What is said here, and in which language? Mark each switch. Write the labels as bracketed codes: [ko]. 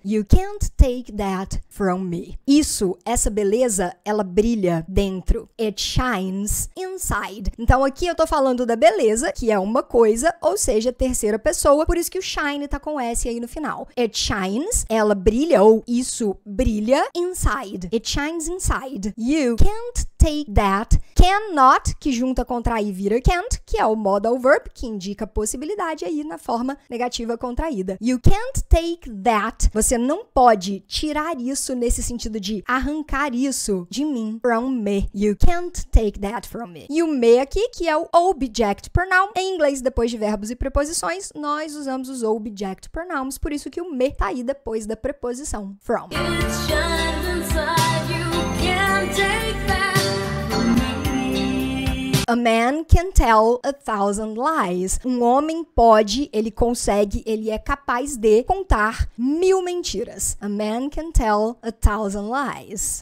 [en] You can't take that from me. [pt] Isso, essa beleza, ela brilha dentro. [en] It shines inside. [pt] Então aqui eu tô falando da beleza, que é uma coisa, ou seja, terceira pessoa, por isso que o shine tá com S aí no final. [en] It shines, [pt] ela brilha, ou isso brilha, inside. [en] It shines inside. You can't take that. [pt] Cannot, que junta contrair vira can't, que é o modal verb, que indica possibilidade aí na forma negativa contraída. [en] You can't take that. [pt] Você não pode tirar isso nesse sentido de arrancar isso de mim, [en] from me. You can't take that from me. [pt] E o me aqui, que é o object pronoun. Em inglês, depois de verbos e preposições, nós usamos os object pronouns, por isso que o me tá aí depois da preposição from. [en] It shines inside. You can't take that from me. A man can tell 1,000 lies. [pt] Um homem pode, ele consegue, ele é capaz de contar 1000 mentiras. [en] A man can tell 1,000 lies.